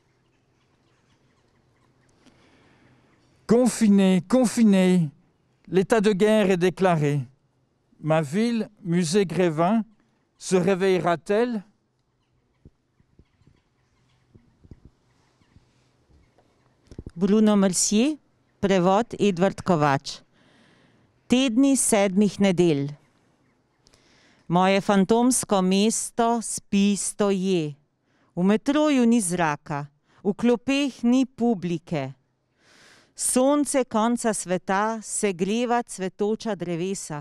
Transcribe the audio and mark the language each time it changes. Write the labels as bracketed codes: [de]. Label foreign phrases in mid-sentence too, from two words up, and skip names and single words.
[fr] Confiné, confiné, l'état de guerre est déclaré. Ma ville, musée Grévin, se réveillera-t-elle? Bruno Mercier, [sl] prevod Edvard Kovač. Tedni 7 nedelj. Moje fantomsko mesto spi stoje. V metroju ni zraka, v klopeh ni publike. Sonce konca sveta segreva cvetoča drevesa.